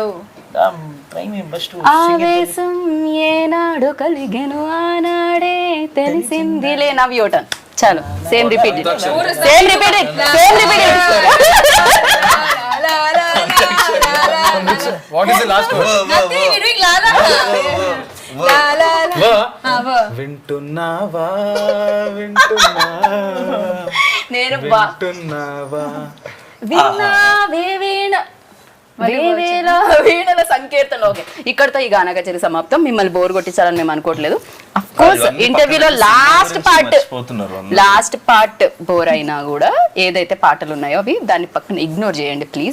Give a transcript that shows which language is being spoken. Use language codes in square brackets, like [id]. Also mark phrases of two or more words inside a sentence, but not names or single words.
[en] I'm trying my best to sing it. [te] ఆవేశం ఏనాడు కలిగెను ఆనాడే తెలిసిందిలే. [en] now your turn. చాలు, same repeat it, same repeat it, same repeat it. What is the last word? Nothing, we're doing la la. La la la. Ver. [te] వింటున్నావా వింటున్నావా నేను వింటున్నావా విన్నావే వీణ వేవేల వీణల సంకీర్తన. ఓకే, ఇక్కడతో ఈ గానా కచేరీ సమాప్తం. మిమ్మల్ని బోర్ కొట్టించాలని మేము అనుకోవట్లేదు. [en] course interviewలో last part bore [te] అయినా కూడా ఏదైతే పాటలు ఉన్నాయో అవి దాన్ని పక్కన ఇగ్నోర్ చేయండి ప్లీజ్.